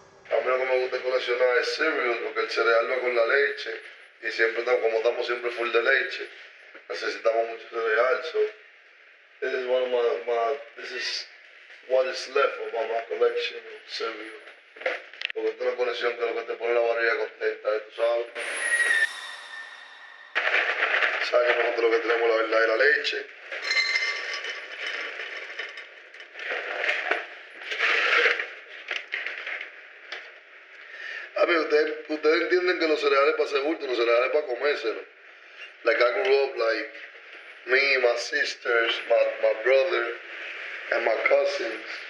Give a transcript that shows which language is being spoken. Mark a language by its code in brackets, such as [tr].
[es] A mí lo que me gusta coleccionar es cereal, porque el cereal va con la leche. Y siempre, como estamos siempre full de leche, necesitamos mucho cereal. [en] So this is one of this is what is left of my collection of cereal. [es] Porque esta es una colección que lo que te pone la barriga contenta, tú sabes. Sabes que nosotros lo que tenemos la verdad es la leche. A mí, ustedes entienden que los cereales para hacer bulto, los cereales para comérselo. [en] Like I grew up like me, my sisters, my brother, and my cousins.